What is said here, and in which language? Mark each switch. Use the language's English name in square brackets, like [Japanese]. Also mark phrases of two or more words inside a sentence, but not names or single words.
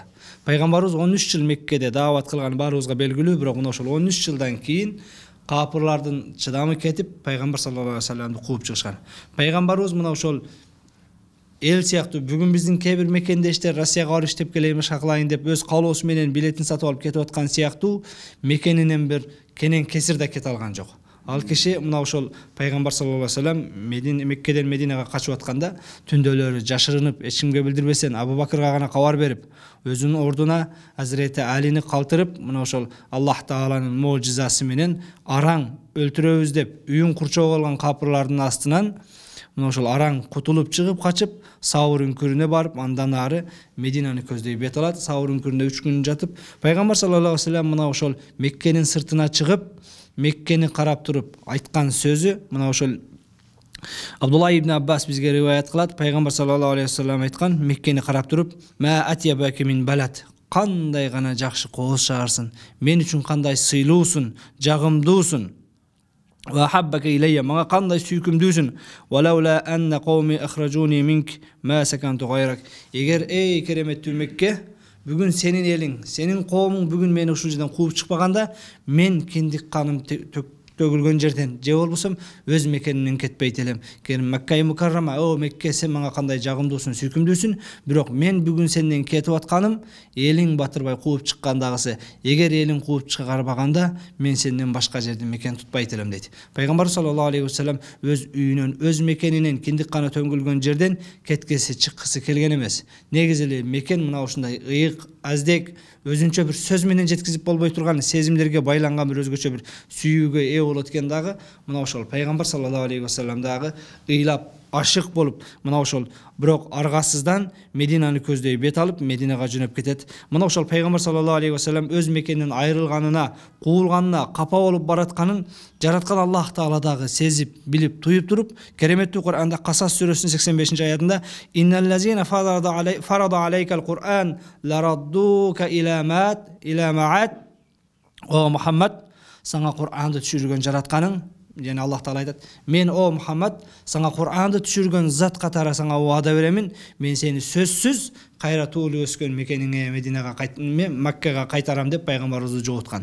[Kyrgyz] Пайгамбарыбыз 13 жыл Меккеде даават кылган баарыбызга белгилүү, бирок мына ошол 13 жылдан кийин капырлардын чыдамы кетип, пайгамбар [Arabic] صلى الله عليه وسلم [Kyrgyz] кууп чыгышкан. Пайгамбарыбыз мына ошол эл сыяктуу бүгүн биздин кээ бир мекендештер Россияга барып иштеп келейин, кылайын деп өз каалоосу менен билетин сатып алып кетип аткан сыяктуу мекенинен бир кенен кесир да кете алган жок. Ал киши мына ошол пайгамбар [Arabic] صلى الله عليه وسلم [Kyrgyz] Меккеден Мединага качып атканда түндөлөрү жашырынып, эч кимге билдирбестен Абу Бакырга гана кабар берип, өзүнүн ордуна Азирети Алини калтырып, мына ошол Аллах тааланын можизасы менен араң өлтүрөбүз деп үйүн курчоо болгон капырлардын астынан мына ошол араң кутулуп чыгып качып Саур үңкүрүнө барып, андан ары Мединаны көздөй бет алат. Саур үңкүрүндө 3 күн жатып, пайгамбар [Arabic] صلى الله عليه وسلم [Kyrgyz] мына ошол Меккенин сыртына чыгып, Меккени карап туруп айткан сөзү мына ошол Абдулла ибн Аббас бизге риваят кылат. Пайгамбар [Arabic] صلى الله عليه وسلم [Kyrgyz] айткан, Меккени карап туруп, [Arabic] "ما أطيبك من بلد", [Kyrgyz] кандай гана жакшы кооз шаарсың, мен үчүн кандай сыйлуусун, жагымдуусун. [Arabic] وأحبك إلي, [Kyrgyz] мага кандай сүйкүмдүүсүн. [Arabic] ولولا أن قومي أخرجوني منك ما سكنت غيرك. [Kyrgyz] Эгер эй кереметтүү Мекке, бүгүн сенин элиң, сенин коомуң бүгүн мени ушул жерден кууп чыкпаганда, мен киндик каным төгүлгөн жерден же болбосо өз мекенинен кетпейт элем. Мекке мукаррама, о Мекке, сен мага кандай жагымдуусун, сүйкүмдүүсүн, бирок мен бүгүн сенден кетип атканым элиң батырбай кууп чыккандагысы. Эгер элиң кууп чыгарбаганда, мен сенден башка жерден мекен тутпайт элем дейт. Пайгамбар [Arabic] صلى الله عليه وسلم [Kyrgyz] өз үйүнөн, өз мекенинен, киндик каны төнгүлгөн жерден кеткеси, чыккысы келген эмес. Негизи эле мекен мына ушундай ыйык, аздек, өзүнчө бир сөз менен жеткизип болбой турган, сезимдерге байланган бир өзгөчө бир сүйүүгө ээ болот экен дагы. Мына ошол пайгамбар [Arabic] صلى الله عليه وسلم [Kyrgyz] дагы ыйлап ашык болуп, мына ошол бирок аргасыздан Мединаны көздөй бет алып, Мединага жөнөп кетет. Мына ошол пайгамбар [Arabic] صلى الله عليه وسلم [Kyrgyz] өз мекенинен айрылганына, куулганына, капа болуп баратканын жараткан Аллах таала дагы сезип, билип, туюп туруп, кереметтүү Кур'анда Касас сүрөсүнүн 85-аятында [Arabic] "إن الذي فرض عليك القرآن لرادك إلى معاد [Kyrgyz] О Мухаммад, саңа Кур'анды түшүргөн жаратканың [Kazakh] және Аллах Таала айтады: [Kyrgyz] "Мен о Мухаммад, саңа Кур'анды түшүргөн зат катары саңа ваада беремин, мен сени сөзсүз кайра туулуп өскөн мекениңе Мединага Маккага кайтарам" деп пайгамбарыбызды жогуткан.